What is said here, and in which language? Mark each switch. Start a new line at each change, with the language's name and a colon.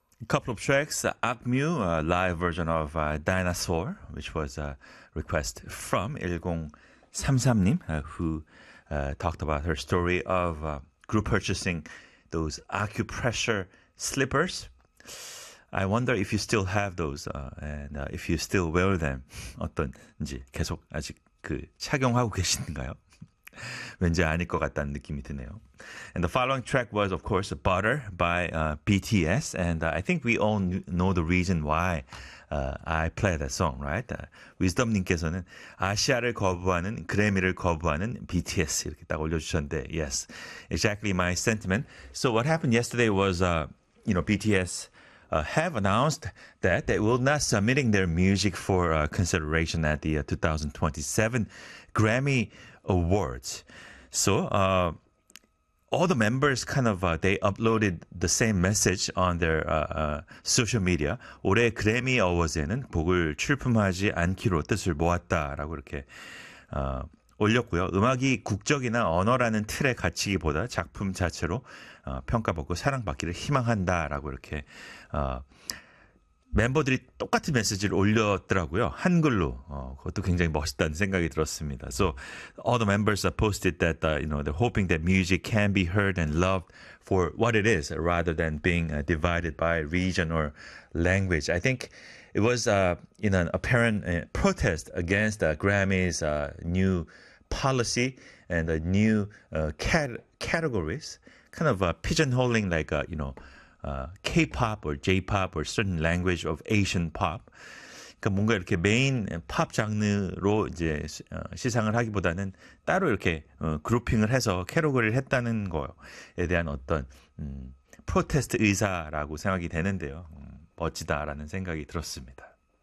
English: Couple of tracks, ACMU, a live version of Dinosaur, which was a request from 1033님, who talked about her story of group purchasing those acupressure slippers. I wonder if you still have those and if you still wear them.
Korean: 어떤지 계속 아직 그 착용하고 계신가요? 왠지 아닐 것 같다는 느낌이 드네요.
English: And the following track was, of course, Butter by BTS. And I think we all know the reason why I play that song, right?
Korean: Wisdom님께서는 아시아를 거부하는, 그래미를 거부하는 BTS 이렇게 딱 올려주셨는데,
English: yes, exactly my sentiment. So what happened yesterday was, you know, BTS have announced that they will not submitting their music for consideration at the 2027 Grammy Awards. So all the members kind of they uploaded the same message on their social media.
Korean: 올해 그래미 어워즈에는 곡을 출품하지 않기로 뜻을 모았다라고 이렇게 올렸고요. 음악이 국적이나 언어라는 틀에 갇히기보다 작품 자체로 평가받고 사랑받기를 희망한다라고 이렇게 멤버들이 똑같은 메시지를 올렸더라고요. 한글로. 그것도 굉장히 멋있다는 생각이 들었습니다.
English: So all the members have posted that you know, they're hoping that music can be heard and loved for what it is rather than being divided by region or language. I think it was in an apparent protest against Grammy's new policy and the new categories, kind of pigeonholing like you know, K-pop or J-pop or certain language of Asian pop.
Korean: 그러니까 뭔가 이렇게 메인 팝 장르로 이제 시상을 하기보다는 따로 이렇게 그룹핑을 해서 캐러거리를 했다는 거에 대한 어떤 프로테스트 의사라고 생각이 되는데요. 멋지다라는 생각이 들었습니다.